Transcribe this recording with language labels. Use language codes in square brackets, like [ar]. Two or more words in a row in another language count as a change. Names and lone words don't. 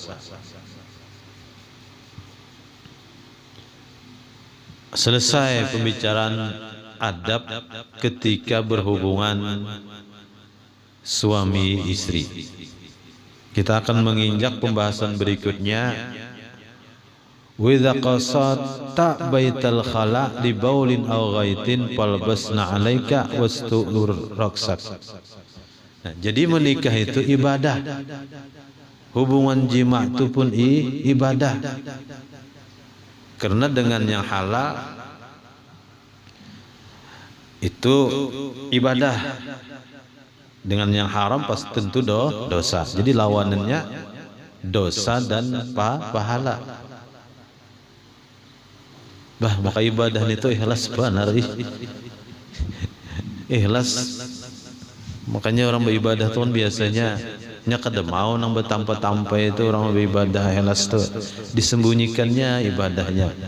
[id] Selesai pembicaraan adab ketika berhubungan suami istri. Kita akan menginjak pembahasan berikutnya. [ar] وإذا قصدت بيت الخلاء لبول أو غائط فالبسن عليك واستر رأسك. [id] Nah, jadi menikah itu ibadah. Hubungan jima itu pun ibadah. Karena dengan yang halal itu ibadah, dengan yang haram pasti tentu dosa. Jadi lawanannya dosa dan pahala. Maka ibadah itu ikhlas benar. Ikhlas. [bjn] Makanya orang beribadah tuh biasanya kada mau nang bertampa-tampa itu orang beribadah ikhlas tuh disembunyikannya ibadahnya.